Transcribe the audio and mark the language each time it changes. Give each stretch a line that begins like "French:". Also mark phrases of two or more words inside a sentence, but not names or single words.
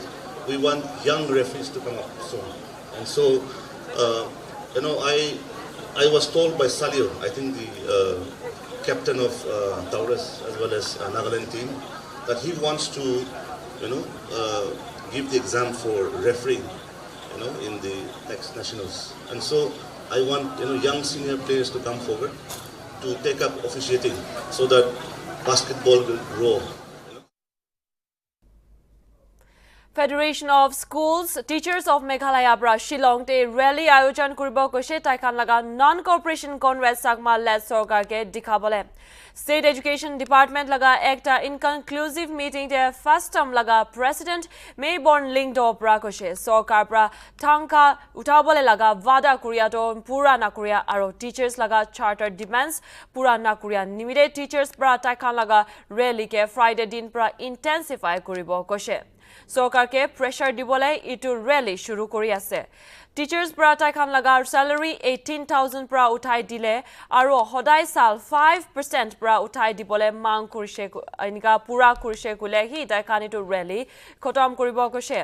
English: We want young referees to come up soon, and so I was told by Salio, I think the captain of Taurus as well as Nagaland team, that he wants to give the exam for refereeing in the next nationals, and so I want young senior players to come forward to take up officiating so that basketball will grow.
Naga Pidgin: Federation of Schools Teachers of Meghalaya bra Shillong te rally ayojan kuribo koshe taikan laga non-cooperation congress sagma led sarkar ke dikhabole. State Education Department laga ekta
English: inconclusive meeting
Naga Pidgin: te
English: first term
Naga Pidgin: laga President Mayborn Lingdo bra koshe sarkar bra tangka utabole laga vada kuriya to pura na kuriya aro teachers laga
English: charter demands
Naga Pidgin: pura na kuriya nimide teachers bra taikan laga rally ke Friday din bra intensify kuribo koshe. Sarkar ke pressure dibole itu rally shuru kori ase. Teachers pra taikan lagar salary 18,000 pra uthai dile aro hodai sal 5% pra uthai dibole mang kurishe inika pura kurishe kule hi taikan itu rally khotam koribo koshe.